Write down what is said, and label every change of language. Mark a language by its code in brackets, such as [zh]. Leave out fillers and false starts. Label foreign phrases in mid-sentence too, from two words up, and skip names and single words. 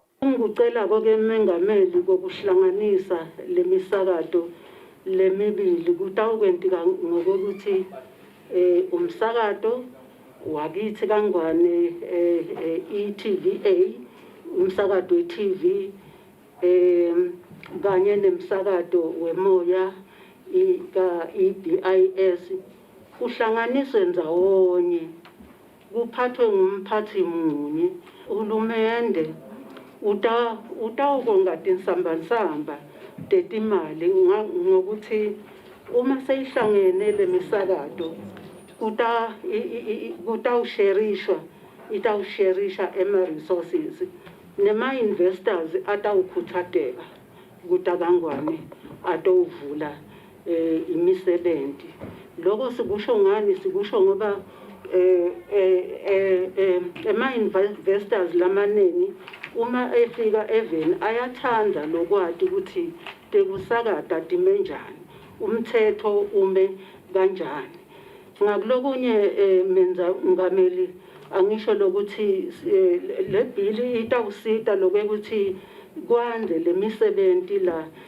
[ss] Ngicela konke umengameli kokuhlanganisa lemisakato lemibili kutawukwentika ngokuthi umsakato wakithi kangwane iTVA umsakato weTV kanye nemsakato wemoya ika EBIS kuhlanganiswe ndawonye kuphathwe ngumphathi munye uhulumende utawukonga tinsambansamba tetimali ngokuthi uma seyihlangene lemisakato itawusherishwa ema-resources nema-investors atawukhuthateka kutakangwane atawuvula imisebenzi. Lokho sikusho ngani? Sikusho ngoba ema-investors lamaneni uma efika eveni ayathanda lokwati ukuthi tekusakata time njani, umthetho ume kanjani. Ngakulokunye menza ngameli angisho lokuthi le bill itawusita lokuthi kwande lemisebenzi la